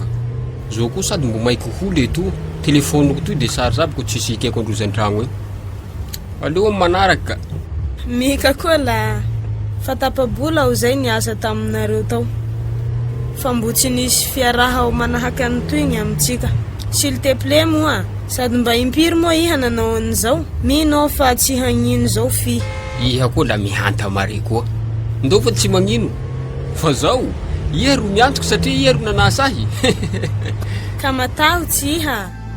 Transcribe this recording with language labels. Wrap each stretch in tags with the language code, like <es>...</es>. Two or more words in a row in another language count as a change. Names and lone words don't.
<mg>Zao koa sady mbo maiko hole eto. Telefoniko toy de charge aby ko tsisy ikeko androzan-tragno e. Aleo manaraky ka. Mika koa la fatapabola ho zay niasa taminareo tao. Fa mbo tsy nisy fiaraha ho manahaky any toy gny amitsika.</mg> <fr>S'il te plaît</fr> <mg>moa, sady mba impiry moa iha nanao an'izao. Minao fa tsy hagnino zao fi. Iha koa la mihanta mare koa. Ndao fa tsy magnino. Fa zao, iha ro miantoko satria iha ro nanasa ahy. Ka matahotsy iha.</mg>